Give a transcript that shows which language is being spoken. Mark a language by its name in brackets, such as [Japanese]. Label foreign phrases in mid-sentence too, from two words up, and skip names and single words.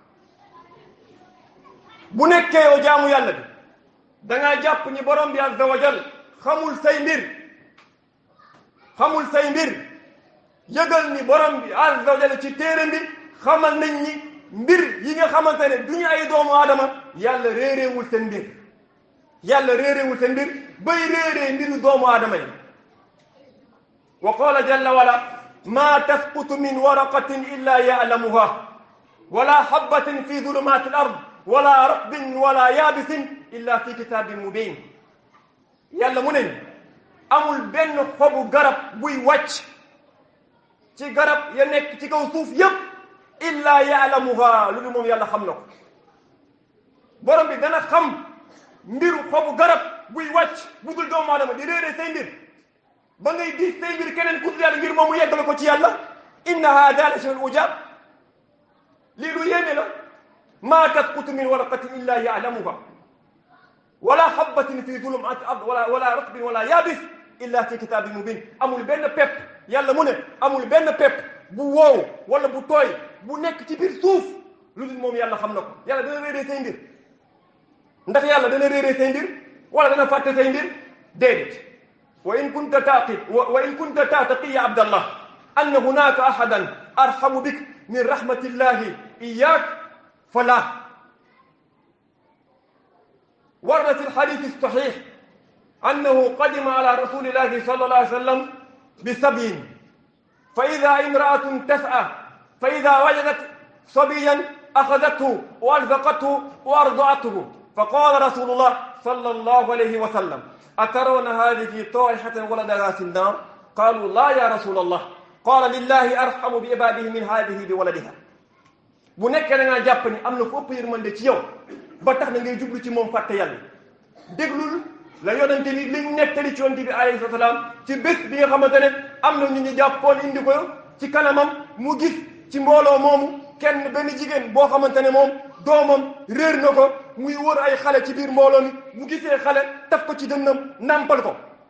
[Wolof] bu nekkee yow jaamu yàlla bi da ngaa jàpp ni borom bi [Arabic] عزّ وجلّ [Wolof] xamul say mbir yëgal ni borom bi [Arabic] عزّ وجلّ [Wolof] ci téere bi xamal nañ ni mbir yi nga xamante ne du ñu ay doomu aadama yàlla réeréewul seen mbir bay réeree mbiru doomu aadama yi [Arabic] وقال جلّ ولا ما تسقط من ورقة إلا يعلمها ولا حبة في ظلمات الأرض ولا رطب ولا يابس إلا في كتاب مبين [Wolof] yàlla mu ne amul benn xobu garab buy wàcc ci garab ya nekk ci kaw suuf yépp [Arabic] إلا يعلمها lu [Wolof] moom yàlla xam na ko borom bi dana xam mbiru xobu garab buy wàcc budul doomu aadama di réere say mbir ba ngay gis say mbir keneen ku dul yàlla ngir moom mu yeggale ko ci yàlla [Arabic] إن هذا لشيء عجاب [Wolof] lii lu yéeme la [Arabic] ما تسقط من ورقة إلا يعلمها ولا حبة في ظلمات الأرض ولا رطب ولا يابس إلا في كتاب مبين [Wolof] amul benn pepp yàlla mu ne amul benn pepp bu woow wala bu tooy bu nekk ci biir suuf lu dul moom yàlla xam na ko yàlla dana réeree say mbir ndax yàlla dana réeree say mbir wala dana fàtte say mbir déedéet [Arabic] وإن كنت تعتقد يا عبد الله أن هناك أحدا أرحم بك من رحمة الله إياك فلا ورد في الحديث الصحيح أنه قدم على رسول الله صلى الله عليه وسلم بسبي فإذا امرأة تسعى فإذا وجدت صبيا أخذته وألزقته وأرضعته فقال رسول الله صلى الله عليه وسلم أترون هذه طائحة ولدها في النار قالوا لا يا رسول الله قال لله أرحم بعباده من هذه بولدها [Wolof] bu nekkee da ngaa jàpp ni am na ko ëpp yërmande ci yow ba tax na ngay jublu ci moom fàtte yàlla déglul la yonente ni liñ nettali ci yonent bi [Arabic] عليه السلام [Wolof] ci bés bi nga xamante ne am na ñu ñu jàppoon indi ko ci kanamam mu gis ci mbooloo moomu kenn benn jigéen boo xamante ne moom doomam réer na ko muy wër ay xale ci biir mbooloo mi mu gisee xale taf ko ci dënnam nampal ko